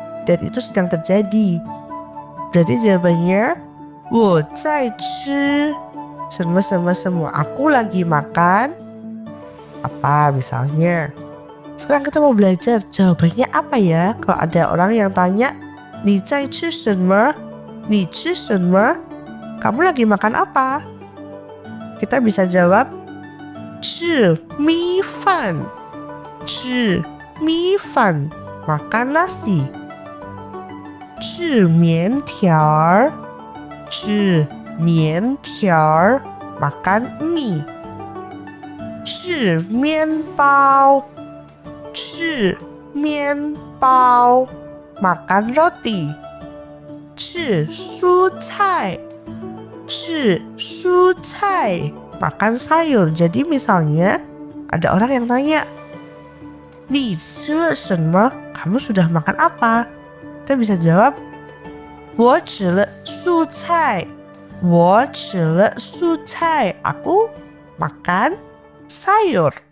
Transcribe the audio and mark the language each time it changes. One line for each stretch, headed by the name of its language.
Indonesian: Dan itu sedang terjadi. Berarti jawabannya
Chinese: wo zai zhi shenme.
Indonesian: Aku lagi makan apa misalnya. Sekarang kita mau belajar jawabannya apa ya kalau ada orang yang tanya
Chinese: Ni zai zhi shenme? Ni zhi shenme?
Indonesian: Kamu lagi makan apa? kita bisa jawab
Chinese: 吃米饭 吃米饭
Indonesian: makan nasi
Chinese: 吃面条 吃面条
Indonesian: makan mie
Chinese: 吃面包 吃面包
Indonesian: makan roti
Chinese: 吃蔬菜 吃蔬菜
Indonesian: makan sayur. Jadi misalnya ada orang yang tanya,
Chinese: 你吃了什么?
Indonesian: Kamu sudah makan apa? Kita bisa jawab,
Chinese: 我吃了蔬菜我吃了蔬菜
Indonesian: aku makan sayur.